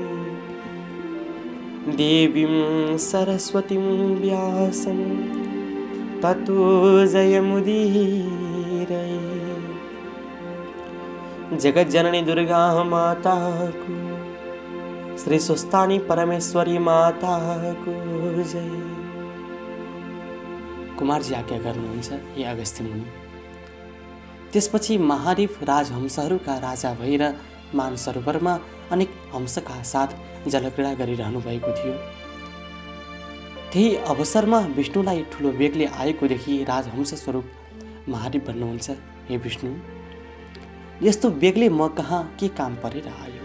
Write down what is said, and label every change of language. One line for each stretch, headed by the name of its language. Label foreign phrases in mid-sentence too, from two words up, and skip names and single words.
Sanskrit: देवीं सरस्वतीं व्यासं ततो जयमुदीरये।
Nepali: जगत जननी दुर्गा माता को, श्री सुस्तानी परमेश्वरी माता को जय। कुमारजी आज्ञा गर्नुहुन्छ हे अगस्त्य मुनि। त्यसपछि महादेव राजहंसहरूका राजा भएर मानसरोवरमा अनेक हंसका साथ जलक्रीडा गरिरहनु भएको थियो। त्यही अवसरमा विष्णुलाई ठुलो वेगले आएको देखि राजहंस स्वरूप महादेव भन्नुहुन्छ, हे विष्णु, यस्तो बेगले म कहाँ के काम परेर आयो?